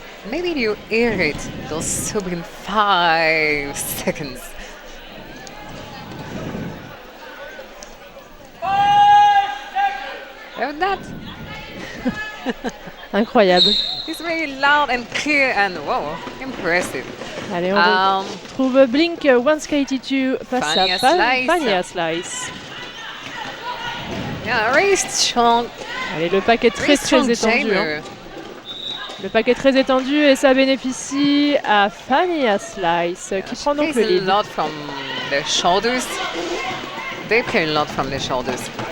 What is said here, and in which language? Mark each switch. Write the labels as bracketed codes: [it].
[en] Maybe you hear it, those sobering 5 seconds. Heard that? [fr] Incroyable. [en] It's very loud and clear and wow, impressive. [fr] Allez, on retrouve Blink 182 face à Fania Slice. [en] Yeah, very strong. [fr] Allez, le pack est très étendu. Hein. Le pack est très étendu et ça bénéficie à Fania Slice qui prend donc le lead. [en] A lot from their shoulders. They play a lot from their shoulders.